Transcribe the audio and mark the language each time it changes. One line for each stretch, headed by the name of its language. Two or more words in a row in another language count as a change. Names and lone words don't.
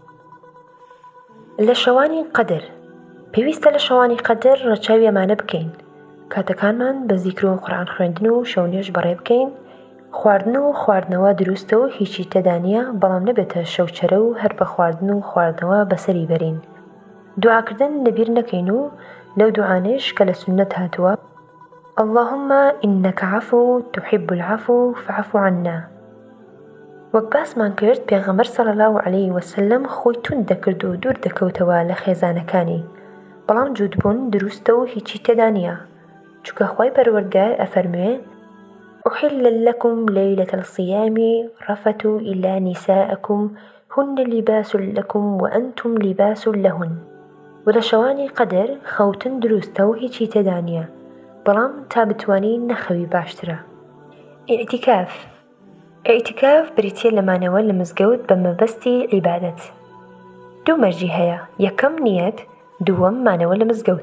Central Kurdish: لە شەوانی قەدر پێویستە لە شەوانی قەدر ڕەچاوی ئەمانە بکەین: کاتەکانمان بە زیکر و قورئان خوێندن و شەونێژ بەڕێ بکەین، خواردن و خواردنەوە دروستە و هیچی تێدانە، بەڵام نەبێتە شەوچەرە و هەر بە خواردن و خواردنەوە بەسەری بەرین. دوعاکردن لەبیر نەکەین و لەو دوعانەش کە لە سوننەت هاتووە
Arabic: اللهم إنك عفو تحب العفو فاعف عنا.
Central Kurdish: وەک باسمان کرد پێغەمبەر
Arabic: صلی الله علیه وسلم
Central Kurdish: خۆی توند دەکرد و دوور دەکەوتەوە لە خێزانەکانی، بەڵام جووتبوون دروستە و هیچی تێدا نییە، چونکە خوای پەروەردگار ئەفەرموێ
Arabic: أحل لكم ليلة الصيام رفث إلى نسائكم هن لباس لكم وأنتم لباس لهن.
Central Kurdish: ولا شواني قدر خوتن دروستە و هیچی تێدا نییە، بەڵام تا بتوانین نەخەوی باشترە. ئیعتیکاف بریتیە لەمانەوە لە مزگەوت بە مەبەستی عیبادەت. دوو مەرجی هەیە: یەکەم نیەت، دووەم مانەوە لە مزگەوت.